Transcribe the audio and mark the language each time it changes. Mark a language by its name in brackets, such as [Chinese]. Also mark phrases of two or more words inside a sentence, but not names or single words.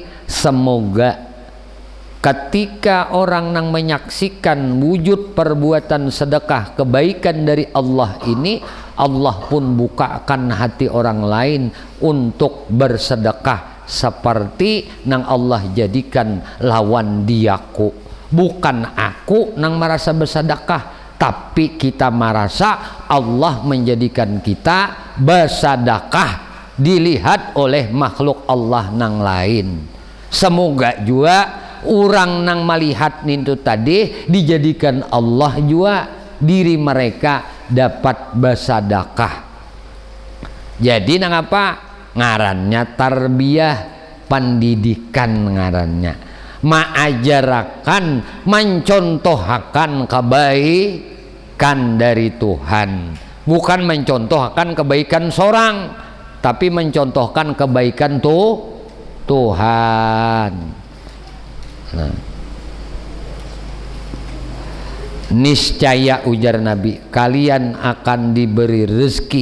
[Indonesian] Semoga ketika orang yang menyaksikan wujud perbuatan sedekah kebaikan dari Allah ini, Allah pun bukakan hati orang lain untuk bersedekah seperti nang Allah jadikan lawan diaku. Bukan aku nang merasa bersedekah, tapi kita merasa Allah menjadikan kita bersedekah dilihat oleh makhluk Allah nang lain. Semoga juga orang nang melihat nintu tadi dijadikan Allah juga diri mereka dapat bersedekah. [Banjar] Jadi nang apa ngarannya tarbiyah, pendidikan ngarannya, [Indonesian] mengajarakan, mencontohkan kebaikan dari Tuhan, bukan mencontohkan kebaikan seorang, tapi mencontohkan kebaikan Tuhan. Nah, niscaya ujar Nabi, kalian akan diberi rezeki.